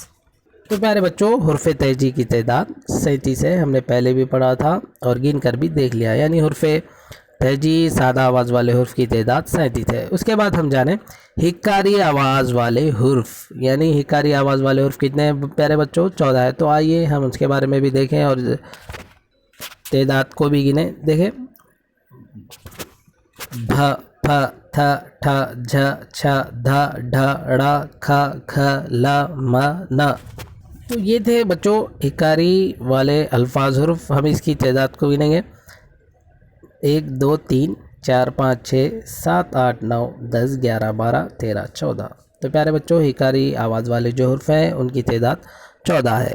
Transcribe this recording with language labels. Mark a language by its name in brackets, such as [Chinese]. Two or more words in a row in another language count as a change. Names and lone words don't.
[Urdu] تو پیارے بچوں حرف تہجی کی تعداد 37 ہے، ہم نے پہلے بھی پڑھا تھا اور گن کر بھی دیکھ لیا، یعنی حرف تہجی سادہ آواز والے حرف کی تعداد 37 ہے۔ اس کے بعد ہم جانیں حکاری آواز والے حرف، یعنی حکاری آواز والے حرف کتنے ہیں پیارے بچوں؟ 14 ہے۔ تو آئیے ہم اس کے بارے میں بھی دیکھیں اور تعداد کو بھی گنیں۔ دیکھیں بھ، پھ، تھ، ٹھ، جھ، چھ، دھ، ڈھ، ڑ، کھ، کھ، ل، م، ن۔ تو یہ تھے بچوں حکاری والے الفاظ حرف۔ ہم اس کی تعداد کو گنیں گے 1 2 3 4 5 6 7 8 9 10 11 12 13 14۔ تو پیارے بچوں حکاری آواز والے جو حرف ہیں ان کی تعداد 14 ہے۔